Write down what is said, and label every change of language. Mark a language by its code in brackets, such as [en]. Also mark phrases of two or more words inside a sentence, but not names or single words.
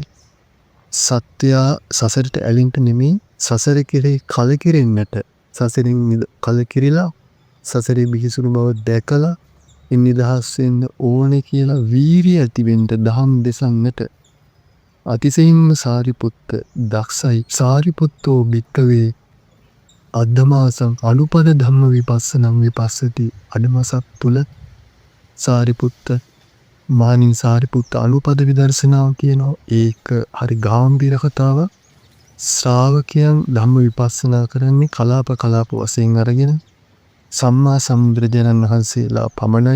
[si] සත්‍යයා සසරට ඇලින්ට නෙමෙයි, සසර කෙරෙහි කලකිරෙන්නට, සසරින් කලකිරිලා සසරේ බිහිසුණු බව දැකලා නිදහස් වෙන්න ඕනේ කියලා වීරිය ඇති වෙන්න දහම් දෙසන්නට අතිශයින්ම සාරිපුත්ත දක්ෂයි. [pi] සාරිපුත්තෝ භික්ඛවේ අද්ධමාසං අනුපද ධම්ම විපස්සනං විපස්සති. [si] අඩමසක් තුල සාරිපුත්ත මහණෙනි, සාරිපුත්ත අනුපද විදර්ශනාව කියනවා. ඒක හරි ගැඹීර කතාවක්. ශ්‍රාවකයන් ධම්ම විපස්සනා කරන්නේ කලාප වශයෙන් අරගෙන සම්මා සම්බුදුරජාණන් වහන්සේලා පමණයි.